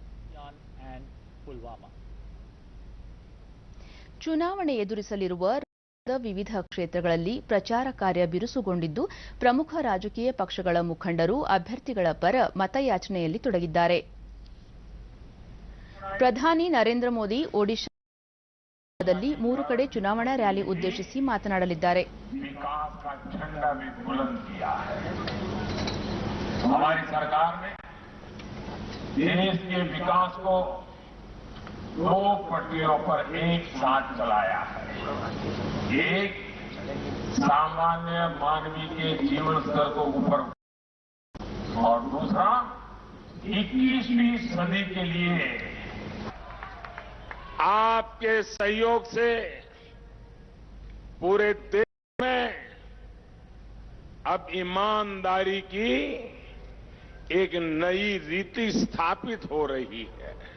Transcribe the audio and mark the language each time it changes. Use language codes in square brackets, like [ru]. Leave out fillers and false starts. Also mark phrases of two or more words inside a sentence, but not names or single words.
[kn] ಚುನಾವಣೆ ಎದುರಿಸಲಿರುವ ವಿವಿಧ ಕ್ಷೇತ್ರಗಳಲ್ಲಿ ಪ್ರಚಾರ ಕಾರ್ಯ ಬಿರುಸುಗೊಂಡಿದ್ದು ಪ್ರಮುಖ ರಾಜಕೀಯ ಪಕ್ಷಗಳ ಮುಖಂಡರು ಅಭ್ಯರ್ಥಿಗಳ ಪರ ಮತಯಾಚನೆಯಲ್ಲಿ ತೊಡಗಿದ್ದಾರೆ. ಪ್ರಧಾನಿ ನರೇಂದ್ರ ಮೋದಿ ಒಡಿಶಾದಲ್ಲಿ 3 ಕಡೆ ಚುನಾವಣಾ ರ್ಯಾಲಿ ಉದ್ದೇಶಿಸಿ ಮಾತನಾಡಲಿದ್ದಾರೆ. [hi] हमारी सरकार ने देश के विकास को 2 पटरियों पर एक साथ चलाया है. एक, सामान्य मानवीय के जीवन स्तर को ऊपर, और दूसरा 21वीं सदी के लिए आपके सहयोग से पूरे देश में अब ईमानदारी की एक नई रीति स्थापित हो रही है.